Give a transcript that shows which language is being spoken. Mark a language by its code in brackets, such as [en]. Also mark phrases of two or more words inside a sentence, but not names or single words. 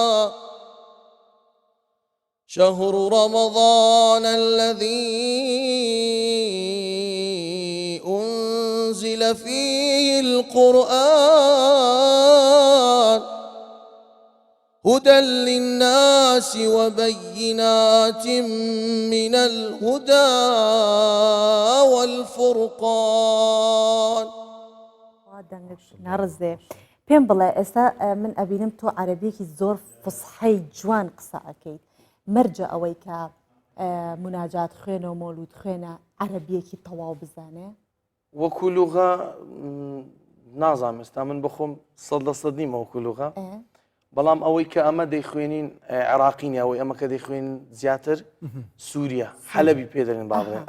[ar] شهر رمضان الذي أنزل فيه القرآن هدى للناس وبينات من الهدى والفرقان. [ckb] نارزێ پێم بڵێ ئێستا من ئەبینم تۆ عەرەبیەکی زۆر فسحەی جوان قسە ئەەکەیت مەرجە ئەوەی کە مناجات خوێنە و مۆلود خوێنە عەرەبیەکی تەواو بزانێ وەکو لوغە نازانم ئێستا من بخۆم 100% نیمە وەکو لوغە بەڵام ئەوەی کە ئەمە دەیخوێنین عێراقینی ئەوەی ئەمە کە دەیخوێن زیاتر سووریا حەلەبی پێدەرێن با بڵێن